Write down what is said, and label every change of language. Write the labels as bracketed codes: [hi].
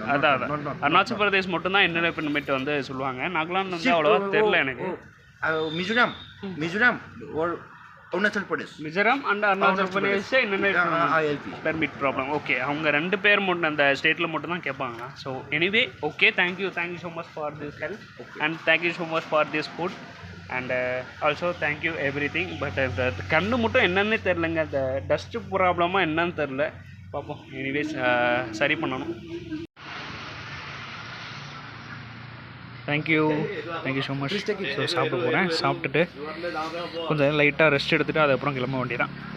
[ta] அதான் அருணாச்சல் பிரதேஷ் மட்டும் தான் inner light permit வந்து சொல்லுவாங்க. நாகாலாந்து வந்து அவ்வளவா தெரியல எனக்கு. [en] Mizoram or Arunachal Pradesh. Mizoram and Arunachal Pradesh inner light permit problem. [ta] Okay, அவங்க 2 பேர் மட்டும் அந்த ஸ்டேட்ல மட்டும் தான் கேட்பாங்க. [en] So anyway, okay, thank you so much for this help and thank you so much for this food. And also thank you everything. [ta] But கண்ணு மட்டும் என்னன்னே தெரிலங்க, அந்த டஸ்ட் ப்ராப்ளமாக என்னன்னு தெரில, பார்ப்போம். எனிவேஸ் சரி பண்ணணும். Thank you so much. ஸோ சாப்பிட போகிறேன். சாப்பிட்டுட்டு கொஞ்சம் லைட்டாக ரெஸ்ட் எடுத்துகிட்டு அதுக்கப்புறம் கிளம்ப வேண்டியதான்.